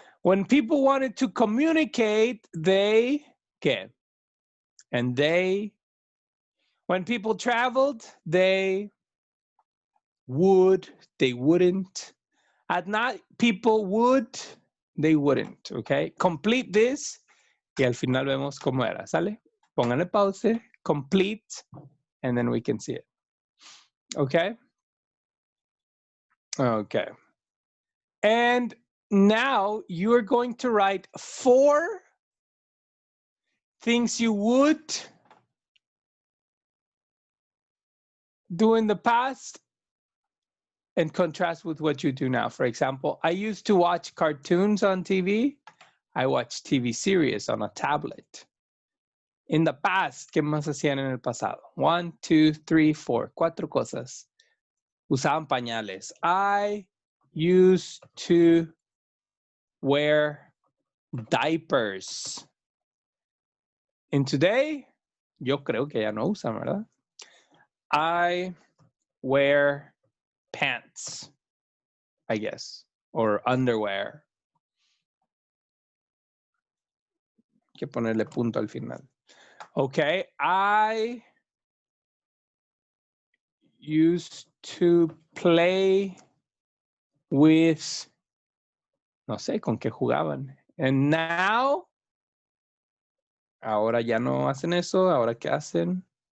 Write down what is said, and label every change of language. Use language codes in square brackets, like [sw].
[en] When people wanted to communicate, they and they. When people traveled, they would, they wouldn't. At night, people would, they wouldn't, okay? Complete this [es] y al final vemos cómo era, ¿sale? Pónganle [en] pause, complete, and then we can see it. Okay? Okay. And now you are going to write 4 things you would do in the past and contrast with what you do now. For example, I used to watch cartoons on TV. I watch TV series on a tablet. In the past, [es] ¿qué más hacían en el pasado? 1, 2, 3, 4. 4 cosas. usaban pañales. [en] I used to wear diapers. And today, [es] yo creo que ya no usan, ¿verdad? [en] I wear pants, I guess, or underwear. [es] Hay que ponerle punto al final. [en] Okay, I used to play with, [es] no sé, con qué jugaban. [en] And now, [es] ahora ya no hacen eso, ahora qué hacen.